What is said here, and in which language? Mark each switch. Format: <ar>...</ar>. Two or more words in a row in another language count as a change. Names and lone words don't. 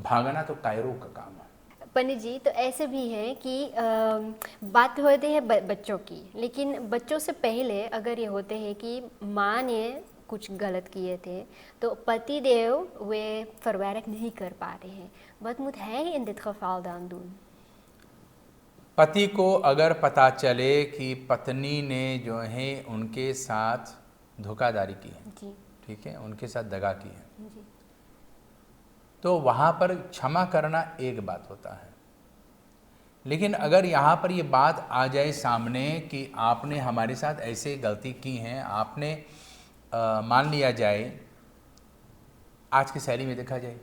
<hi>भागना तो कायरों का काम है। पंडित जी, तो ऐसे भी है कि बात होती है बच्चों की, लेकिन बच्चों से पहले अगर ये होते हैं कि माँ ने कुछ गलत किए थे तो पति देव वे verwerk नहीं कर पा रहे हैं।</hi> <nl>Wat moet hij in dit geval dan doen?</nl> <hi>पति को अगर पता चले कि पत्नी ने जो है उनके साथ धोखाधड़ी की है, जी, ठीक है, उनके साथ दगा की है, जी, तो वहाँ पर क्षमा करना एक बात होता है। लेकिन अगर यहाँ पर ये बात आ जाए सामने कि आपने हमारे साथ ऐसे गलती की हैं, आपने मान लिया जाए, आज की शैली में देखा जाए</hi>